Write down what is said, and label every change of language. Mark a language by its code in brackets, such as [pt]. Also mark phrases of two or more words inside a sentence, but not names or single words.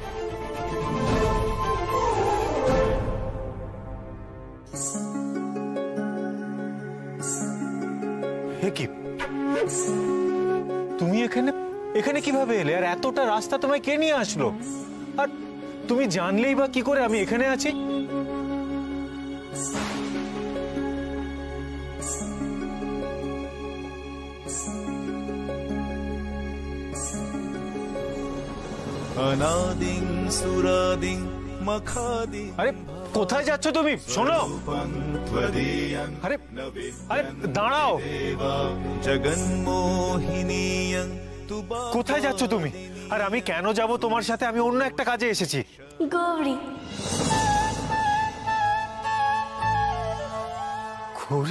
[bn] কি তুমি এখানে এখানে কিভাবে এলে? আর এতটা রাস্তা তোমায় কে নিয়ে আসলো? আর তুমি জানলেই বা কি করে আমি এখানে আছি? [sa] अनादिं सुरादिं मखादिं। [bn] আরে কোথায় যাচ্ছ তুমি? শোনো। আরে আরে দাঁড়াও। [sa] জগন্মোহিনীয়ং। [bn] কোথায় যাচ্ছ তুমি? আর আমি কেন যাব তোমার সাথে? আমি অন্য একটা কাজে এসেছি। গৌরী। গৌরী?